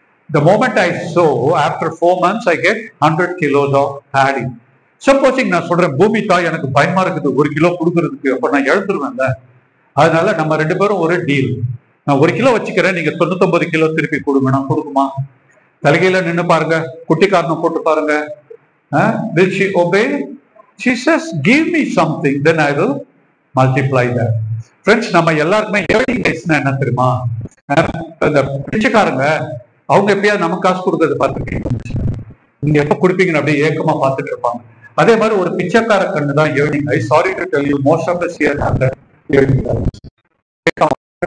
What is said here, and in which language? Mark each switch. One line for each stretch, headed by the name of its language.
English: The moment I sow, after 4 months I get 100 kilos of paddy.
Tamil: Supposing நான் சொல்றேன், பூமி தாய் எனக்கு பயமா இருக்குது 1 கிலோ கொடுக்கறதுக்கு, அப்ப நான் எழுத்துருவேன்ல. அதனால நம்ம 2 பேரும் ஒரு டீல், நான் 1 கிலோ வச்சுக்கிறேன், நீங்க 99 கிலோ திருப்பி கொடுங்க. நான் கொடுக்குமா? தலைகையில நின்று பாருங்க, குட்டிக்காரனை போட்டு பாருங்க.
English: Will she obey? She says, give me something, then I will multiply that.
Tamil: Friends, நம்ம எல்லாருக்குமே ஏர்னிங் ரைஸ்னா என்ன தெரியுமா? அந்த பிச்சைக்காரங்க அவங்க எப்பயாவது நமக்கு காசு கொடுக்கறது பார்த்துருக்கீங்க? நீங்க எப்ப கொடுப்பீங்கன்னு அப்படியே ஏக்கமா பார்த்துட்டு இருப்பாங்க. அதே மாதிரி ஒரு பிச்சைக்கார கண்ணு தான் earning ice.
English: Sorry to tell you, most of us here have that yearning eyes.